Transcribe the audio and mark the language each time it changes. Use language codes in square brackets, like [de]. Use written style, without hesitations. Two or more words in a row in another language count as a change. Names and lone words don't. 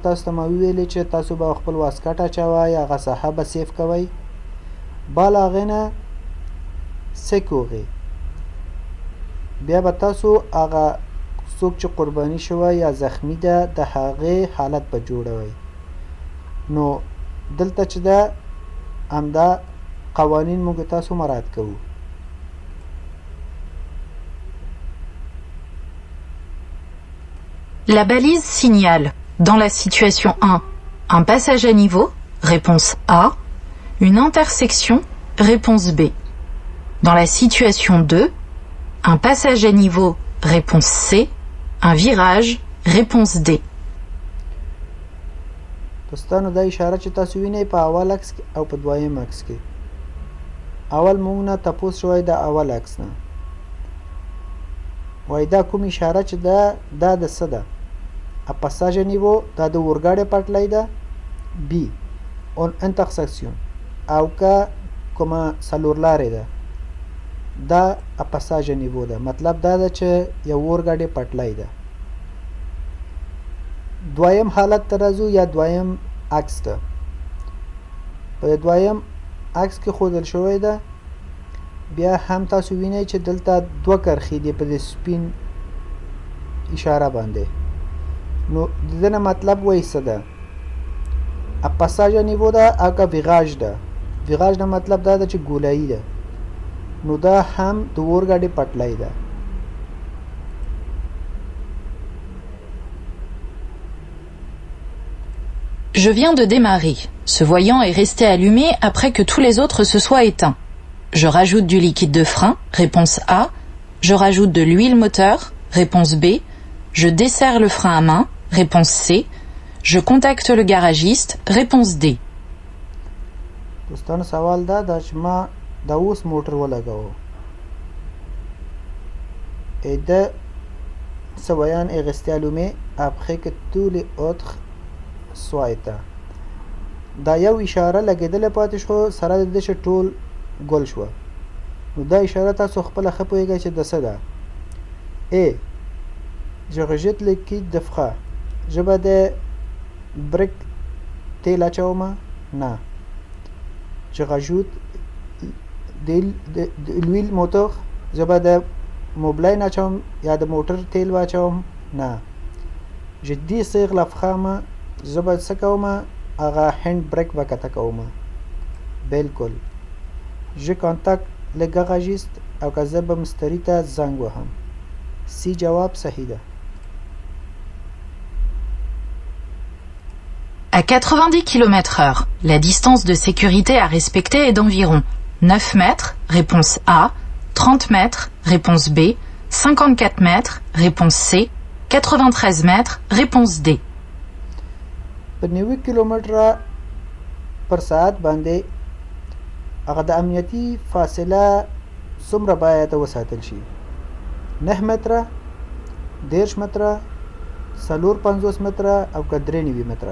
[ps] تاسو ته ما وویلې چې تاسو به خپل واسکټ اچوئ هغه ساحه به سیف کوئ بال هغې نه سکورئ بیا به تاسو هغه څوک چې قرباني شوی یا زخمی ده د هغې حالت به جوړوئ نو دلته چې ده همدا قوانین موږ تاسو مراعات کوو [fr] La balise signale, dans la situation 1, un passage à niveau, réponse A, une intersection, réponse B. Dans la situation 2, un passage à niveau, réponse C, un virage, réponse D. [ps] دوستانو دا اشاره چې تاسو وینئ په اول عکس کې او په دویم عکس کې اول موږ نه تپوس شوی د اول عکس نه وایي دا کوم اشاره چې دا د څه ده [fr] a passage à niveau [ps] دا د اورګاډي پټلۍ ده B [fr] on intersection [ps] او که کومه څلورلارې ده دا [fr] a passage à niveau [ps] ده مطلب دا ده چې یو اورګاډي پټلۍ ده دویم حالت ته راځو یا دویم عکس ته په دویم عکس کې ښودل شوی ده بیا هم تاسو وینئ چې دلته دوه کرښې دي په دې سپین اشاره باندې نو د دې نه مطلب وایي څه ده [fr] a passage à niveau [ps] ده او که ویراژ ده ویراژ نه مطلب دا ده چې ګولایي ده نو دا هم د اورګاډي پټلۍ ده [fr] Je viens de démarrer. Ce voyant est resté allumé après que tous les autres se soient éteints. Je rajoute du liquide de frein, réponse A. Je rajoute de l'huile moteur, réponse B. Je desserre le frein à main, réponse C. Je contacte le garagiste, réponse D. [ps] دوستانو سوال دا ده چې ما دا اوس موټر ولګاوه [fr] et de ce voyant est resté allumé après que tous les autres soient éteints [ps] دا یو اشاره لګېدلې پاتې شو سره د دې چې ټول ګل شوه نو دا اشاره تاسو خپله ښه پوهېږئ چې د څه ده [fr] et je rejette le liquide de frein je [ps] به د بریک تیل اچوم نه [fr] je rajoute de l'huile moteur je [ps] به د موبلاین اچوم یا د موټر تیل واچوم نه [fr] je desserre la frein [ps] زه به څه کوم هغه هینډ بریک به کته کوم بالکل [fr] je contacte le garagiste [ps] او که زه به مستري ته زنګ وهم سی جواب صحیح ده [fr] À 90 km/h, la distance de sécurité à respecter est d'environ 9 mètres, réponse A, 30 mètres, réponse B, 54 mètres, réponse C, 93 mètres, réponse D. [ps] په 90 کیلومتره پر ساعت باندې هغه د امنیتي فاصله څومره باید وساتل شي؟ 9 متره، 10 متره، 450 متره او که 93 متره.